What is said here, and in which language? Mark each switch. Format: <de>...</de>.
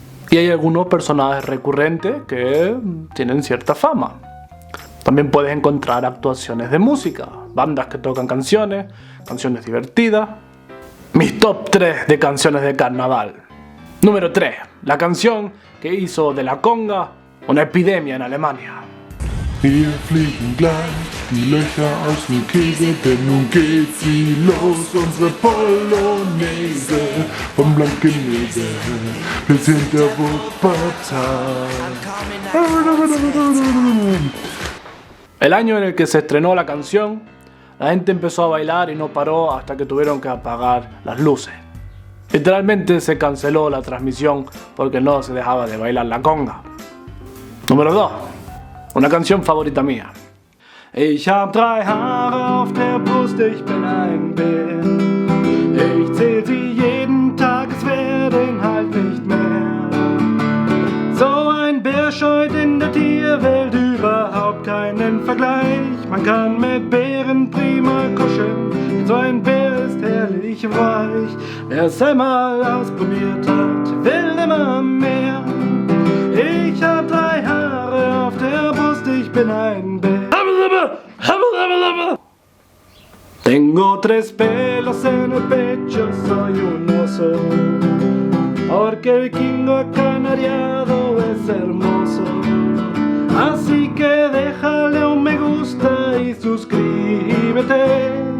<es>Y hay algunos personajes recurrentes que tienen cierta fama. También puedes encontrar actuaciones de música, bandas que tocan canciones divertidas. Mis top 3 de canciones de carnaval. Número 3. La canción que hizo de la conga una epidemia en Alemania.</es> <de>Wir fliegen gleich die Löcher aus dem Käse, denn nun geht sie los, unsere Polonaise, vom Blankenese bis hinter Wuppertal.</de> <es>El año en el que se estrenó la canción, la gente empezó a bailar y no paró hasta que tuvieron que apagar las luces. Literalmente se canceló la transmisión porque no se dejaba de bailar la conga. Número 2. Una canción favorita mía.</es> <de>Ich hab 3 Haare auf der Brust, ich bin ein Bär. Ich zähl sie jeden Tag, es werden halt nicht mehr. So ein Bär scheut in der Tierwelt überhaupt keinen Vergleich. Man kann mit Bären prima kuscheln, so ein Bär ist herrlich weich. Wer es einmal ausprobiert hat, will immer mehr. Ich hab 3 Haare auf der Brust, ich bin ein Bär.</de> <es>Tengo 3 pelos en el pecho, soy un oso. Porque el vikingo acanariado es hermoso. Así que déjale un me gusta y suscríbete.</es>